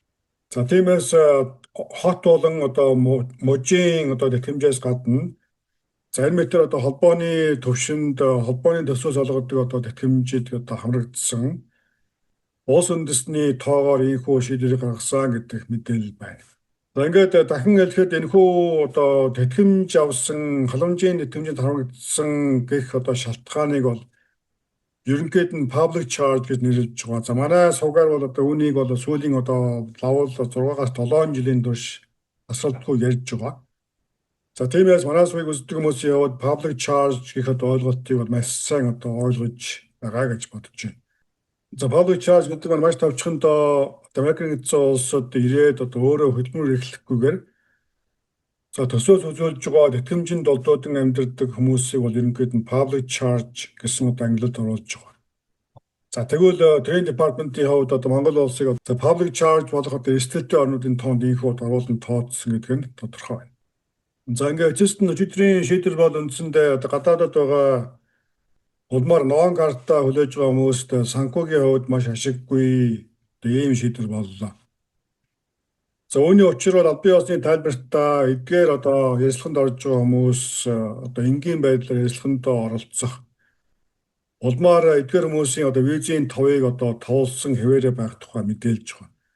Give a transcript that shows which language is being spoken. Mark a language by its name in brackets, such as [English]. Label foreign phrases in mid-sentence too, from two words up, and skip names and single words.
[Mongolian] За тиймээс хот болон одоо мужийн одоо тэтгэмжээс гадна зарим метр одоо холбооны төвшөнд холбооны төсвөөс олгодог одоо тэтгэмжид одоо хамрагдсан улс үндэстний тоогоор ийхүү шийдвэрийг гаргасан гэдэг мэдээлэл байна. За ингээд дахин хэлэхэд энэхүү одоо тэтгэмж авсан халамжийн тэтгэмжид хамрагдсан гэх одоо шалтгааныг бол ерөнхийд нь [English] public charge [Mongolian] гэж нэрлэж байгаа. За манай сувгаар бол одоо үүнийг бол сүүлийн одоо лавл 6-аас 7 жилийн турш асуултгүй ярьж байгаа. За тиймээс манай сувыг үздэг хүмүүсийн яваад [English] public charge [Mongolian] гэх одоо ойлголтыг бол маш сайн одоо ойлгож байгаа гэж бодож байна. За [English] public charge [Mongolian] гэдэг нь маш товчхондоо Америкийн нэгдсэн улсад ирээд одоо өөрөө хөдөлмөр эрхлэхгүйгээр за төсөөс үзүүлж байгаа тэтгэмжинд долдуудан амьдардаг хүмүүсийг бол ерөнхийд нь [English] public charge [Mongolian] гэсэн одоо ангилалд оруулж байгаа. За тэгвэл Trade Department-ийн хувьд одоо Монгол улсыг одоо [English] public charge [Mongolian] болох одоо эрсдэлтэй орнуудын тоонд ийхүү оруулан тооцсон гэдэг нь тодорхой байна. За ингээд эцэст нь өчигдрийн шийдвэр бол үндсэндээ одоо гадаадд байгаа улмаар нон картаа хүлээж байгаа хүмүүст санхүүгийн хувьд маш ашиггүй ийм шийдвэр боллоо. За үүний учир бол албан ёсны тайлбартаа эдгээр одоо ярилцлаганд орж байгаа хүмүүс одоо энгийн байдлаар ярилцлаганд оролцох улмаар эдгээр хүмүүсийн одоо визийн товыг одоо тоолсон хэвээрээ байх тухай мэдээлж байгаа.